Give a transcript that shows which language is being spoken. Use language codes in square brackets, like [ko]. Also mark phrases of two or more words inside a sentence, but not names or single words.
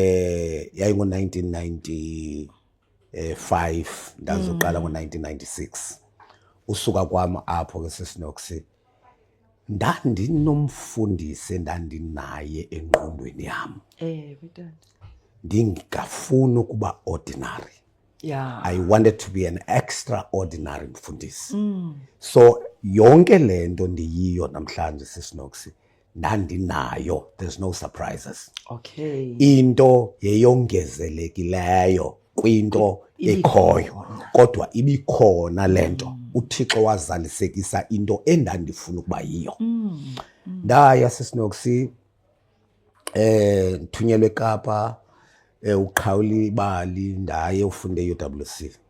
[xh] Yayi-1995, ndazoqala ngo-1996. Usuka kwam apho ke sisinokusi ndandinomfundisi endandinaye engqondweni yam. Ewe tata. Ndingafuni ukuba ordinary. [en] Yeah. I wanted to be an extraordinary mfundisi. [xh] So yonke le nto ndiyiyo namhlanje sisinokusi ndandinayo. [en] There's no surprises. Okay. [xh] Into yeyongezelekileyo kwinto ekhoyo, kodwa ibikhona le nto. uThixo wazalisekisa into endandifuna ukuba yiyo. Ndaya sisinokusi ndithunyelwe eKapa, uqhawula ibali ndaye ufunda e-UWC.